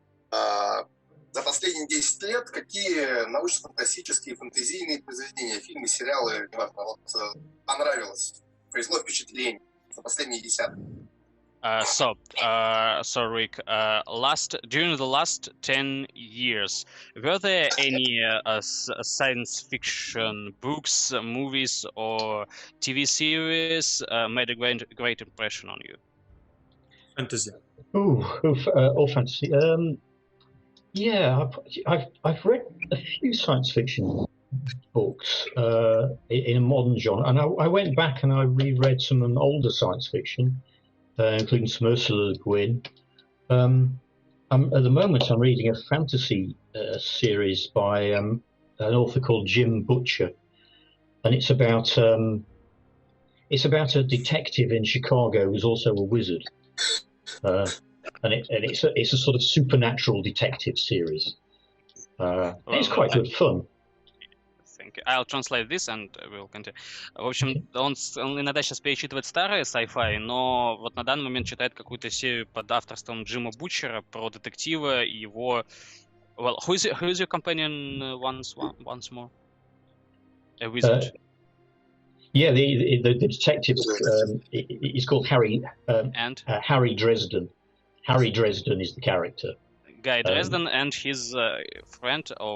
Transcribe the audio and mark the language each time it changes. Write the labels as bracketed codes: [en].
[ru] За последние 10 лет какие научно-фантастические, фэнтезийные произведения, фильмы, сериалы, неважно, понравилось, произвело впечатление за последние 10 лет? [en] So Rick, during the last 10 years, were there any science fiction books, movies, or TV series made a great impression on you? [ru] Фэнтези. [en] All fantasy. Yeah, I've read a few science fiction books in a modern genre, and I went back and I reread some older science fiction, including some Ursula Le Guin. At the moment, I'm reading a fantasy series by an author called Jim Butcher, and it's about a detective in Chicago who's also a wizard, and it's a sort of supernatural detective series. It's quite good fun. I'll translate this and we'll continue. [ru] В общем, он иногда сейчас перечитывает старые sci-fi, но вот на данный момент читает какую-то серию под авторством Джима Бутчера про детектива и его... [en] Well, who is your companion once more? A wizard. Yeah, the detective is called Harry. And Harry Dresden. Harry Dresden is the character. Guy Dresden and his friend.